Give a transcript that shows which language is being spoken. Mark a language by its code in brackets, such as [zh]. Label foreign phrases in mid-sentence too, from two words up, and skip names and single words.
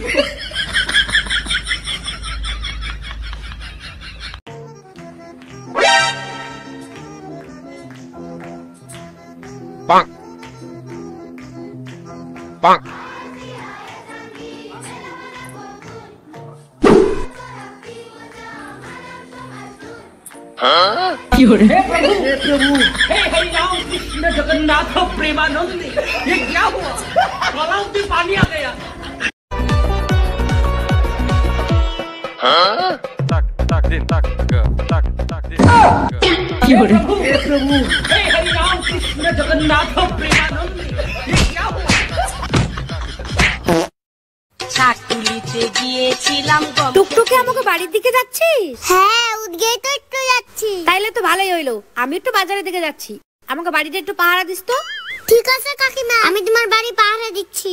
[bn] পাক পাক কি করে? [hi] हे प्रभु, हे हरि राम कृष्ण जगन्नाथ प्रेमानंद, ये क्या हुआ? गलाव में पानी आ गया। tak tak din tak tak tak din। [bn] কি করে? [hi] हे प्रभु, हे हरि राम कृष्ण जगन्नाथ प्रेमानंद, ये क्या हुआ? [bn] চাকুলিতে গিয়েছিলাম। টুকটুকে আমাকে বাড়ির দিকে যাচ্ছিস? হ্যাঁ, উদগেই তো একটু যাচ্ছি। তাইলে তো ভালোই হইলো, আমি একটু বাজারের দিকে যাচ্ছি, আমাকে বাড়িতে একটু পাহারা দিস তো। ঠিক আছে কাকিমা, আমি তোমার বাড়ি পাহারা দিচ্ছি।